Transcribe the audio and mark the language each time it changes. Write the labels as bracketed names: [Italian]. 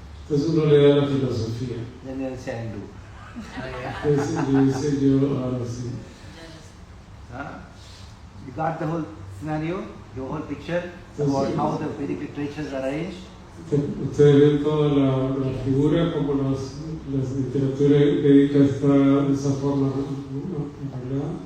[Spanish] Entonces uno le da la filosofía. [English] Then they'll say, I'll do. [Spanish] Entonces yo dice, yo ahora sí. Huh? [English] You got the whole scenario, your whole picture about how the Vedic literatures are arranged. [Spanish] Ustedes ven toda la figura, como las literaturas védicas está de esa forma arreglada.